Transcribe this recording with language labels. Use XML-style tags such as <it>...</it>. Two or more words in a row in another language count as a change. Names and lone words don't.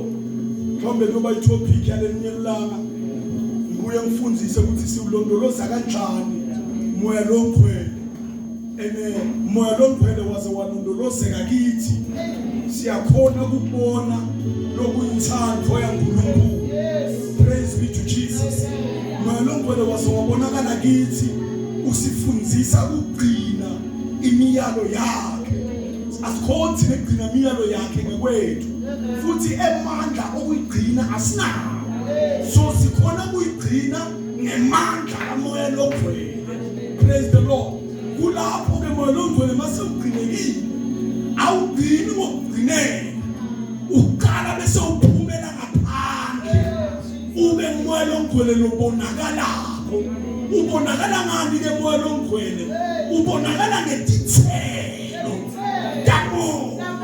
<ss>Mhlawumbe kuba itopic yalelinye ilanga. Ngibuye ngifundise ukuthi siulondoloza kanjani moya longcwele. Moya longcwele waze walondolozeka kithi. Siyakhona ukubona lokuyinthando yaNkulunkulu.</ss> <en>Praise be to Jesus.</en> <ss>Moya longcwele waze wabonakala kithi usifundisa ukugcina imiyalo yakhe. Asikhonzi nekugcina imiyalo yakhe ngokwethu. Futhi emandla okuyigcina asinawo. So sikhona ukuyigcina ngemandla kamoya longcwele.</ss> <en>Praise the Lord.</en> <ss>Kulapho ke moya longcwele mase ugcinekile awugcini ngokugcineka uqala bese uphumela ngaphandle ube moya longcwele lobonakalako. Ubonakala ngani ke moya longcwele? Ubonakala ngetithelo tamo.</ss>